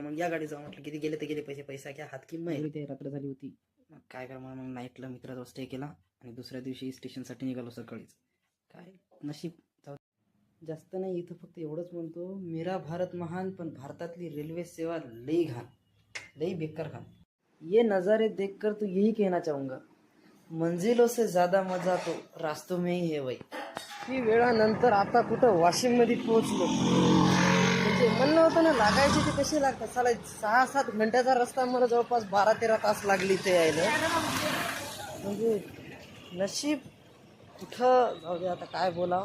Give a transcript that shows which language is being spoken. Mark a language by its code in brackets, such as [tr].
[mr] मग या गाडी जाऊ म्हटलं, किती गेले तर गेले, पैसा घ्या हात की ते रात्र झाली होती. मग काय करा, मग नाईटला मित्राजवळ स्टे केला आणि दुसऱ्या दिवशी स्टेशनसाठी निघालो सकाळीच. काय नशीब. जास्त नाही, इथं फक्त एवढंच म्हणतो, [hi] मेरा भारत महान, [mr] पण भारतातली रेल्वे सेवा लई घाण, लई बेकार घाण. [hi] ये नज़ारे देखकर तो यही कहना चाहूंगा, मंजिलों से ज्यादा मजा तो रास्तों में ही है वही. [mr] ही वेळानंतर आता कुठं वाशिम मध्ये पोहोचलो. म्हणजे म्हणलं होतं ना, लागायचे ते कसे लागतात. साला 6-7 घंट्याचा रस्ता मला जवळपास 12-13 तास लागली ते यायला. म्हणजे नशीब. कुठं जाऊ दे आता, काय बोलावं.